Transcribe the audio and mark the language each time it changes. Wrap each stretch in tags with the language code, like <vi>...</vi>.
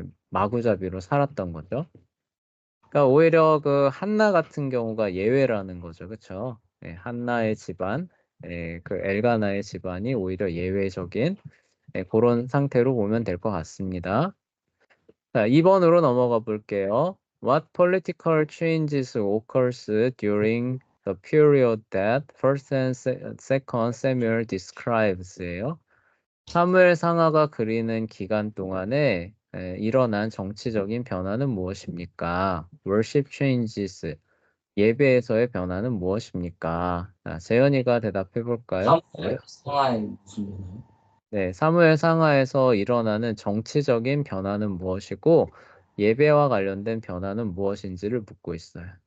<ko>마구잡이로 살았던 거죠. 그러니까 오히려 그 한나 같은 경우가 예외라는 거죠. 그쵸? 한나의 집안, 그 엘가나의 집안이 오히려 예외적인 그런 상태로 보면 될 것 같습니다. 자, 2번으로 넘어가 볼게요.</ko> <en>What political changes occurs during the period that first and second Samuel describes예요.</en> <ko>사무엘 상하가 그리는 기간 동안에 일어난 정치적인 변화는 무엇입니까?</ko> <en>Worship changes.</en> <ko>예배에서의 변화는 무엇입니까? 자, 재현이가 대답해 볼까요? 사무엘 상하에 무슨 변화요? 네, 사무엘 상하에서 일어나는 정치적인 변화는 무엇이고 예배와 관련된 변화는 무엇인지를 묻고 있어요.</ko>